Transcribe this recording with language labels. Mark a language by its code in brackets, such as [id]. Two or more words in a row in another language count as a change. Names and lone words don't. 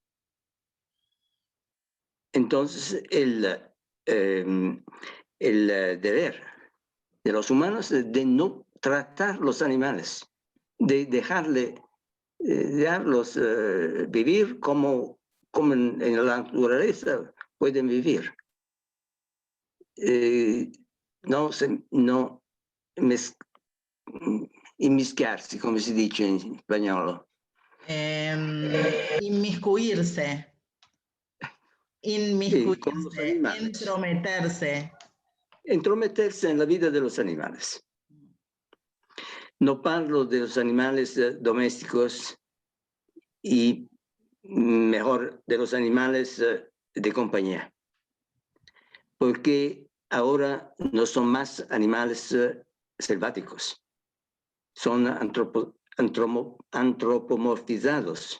[es] Entonces, el deber de los humanos es de no tratar los animales, de dejarlos vivir como en la naturaleza pueden vivir. [it] No inmischiarsi, come si dice in spagnolo. [es] Inmiscuirse. Inmiscuirse, entrometerse. Entrometerse en la vida de los animales. No parlo de los animales domésticos y mejor de los animales de compañía, porque ahora no son más animales selváticos, son antropomorfizados.